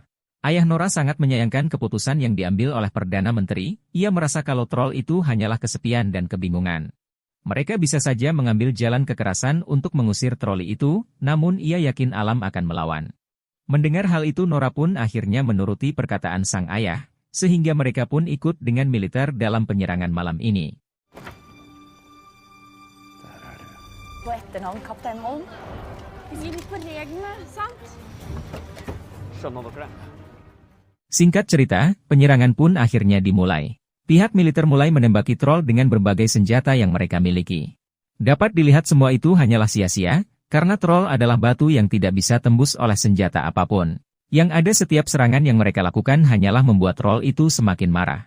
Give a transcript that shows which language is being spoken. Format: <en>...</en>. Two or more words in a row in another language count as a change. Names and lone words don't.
<id>Ayah Nora sangat menyayangkan keputusan yang diambil oleh Perdana Menteri, ia merasa kalau troll itu hanyalah kesepian dan kebingungan. Mereka bisa saja mengambil jalan kekerasan untuk mengusir troli itu, namun ia yakin alam akan melawan. Mendengar hal itu Nora pun akhirnya menuruti perkataan sang ayah, sehingga mereka pun ikut dengan militer dalam penyerangan malam ini.</id> <no>På etternavn Kaptein Holm. Vi gir litt på reglene, sant? Skjønner dere det?</no> <id>Singkat cerita, penyerangan pun akhirnya dimulai. Pihak militer mulai menembaki troll dengan berbagai senjata yang mereka miliki. Dapat dilihat semua itu hanyalah sia-sia, karena troll adalah batu yang tidak bisa tembus oleh senjata apapun. Yang ada setiap serangan yang mereka lakukan hanyalah membuat troll itu semakin marah.</id>